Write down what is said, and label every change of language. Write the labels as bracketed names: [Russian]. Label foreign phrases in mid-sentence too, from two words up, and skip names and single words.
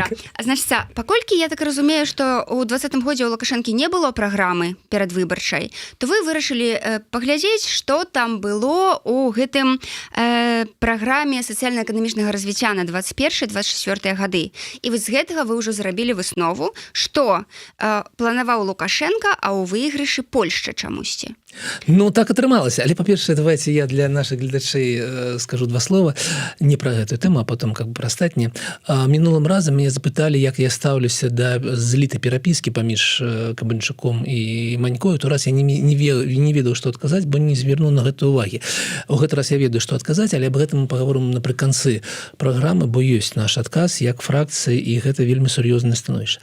[Belarusian] Значыць, паколькі я так разумею, што ў 20-м годзе ў Лукашэнкі не было праграмы перадвыбарчай, то вы вырашылі паглядзець, што там было ў гэтым праграме сацыяльна-эканамічнага развіцця на 21-24 гады. І вось з гэтага вы ўжо зрабілі выснову, што планаваў Лукашенко, а ў выйгрышы Польшча чамусьці. Ну, так атрымалася. Але, па-першае, [Russian] давайте я для наших гледачэй скажу два слова. [Belarusian] Не про гэтую тэму, [Russian] а потом как бы [Belarusian] про астатнее. Мінулым разам мяне запыталі, як я стаўлюся да злітай перапіскі паміж Кабанчуком і Манькою. То раз я не ведаў, што адказаць, бо не звярнуў на гэта увагі. У гэты раз я ведаю, што адказаць, але аб гэтым мы паговорым напрыканцы праграмы, бо ёсць наш адказ як фракцыі, і гэта вельмі сур'ёзнае становішча.